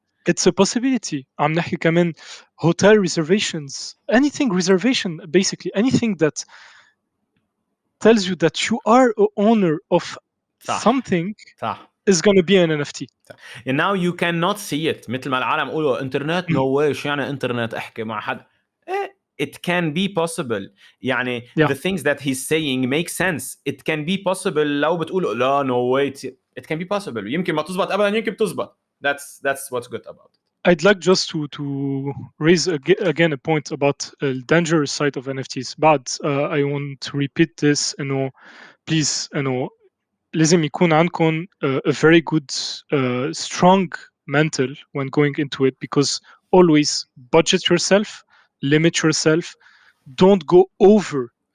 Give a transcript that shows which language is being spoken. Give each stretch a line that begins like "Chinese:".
English: It's a possibility.
Arabic: عم نحكي كمان
English: hotel reservations, anything reservation, basically anything that tells you that you are a owner of something is going to be an NFT. And now you cannot see it.
Arabic: مثل ما العالم يقولوا internet,
English: no way.
Arabic: شو يعني internet احكي مع حد.
English: It can be possible. يعني the things that he's saying make sense. It can be possible.
Arabic: لو بتقولوا لا
English: no way. It can be possible.
Arabic: يمكن ما تزبط أبدا, يمكن تزبط.
English: That's what's good about it. I'd like just to raise again a point about the dangerous side of NFTs. But I want to repeat this. Please,
Arabic: لازم يكون عندكم
English: a very good strong mental when going into it, because always budget yourself, limit yourself, don't go over.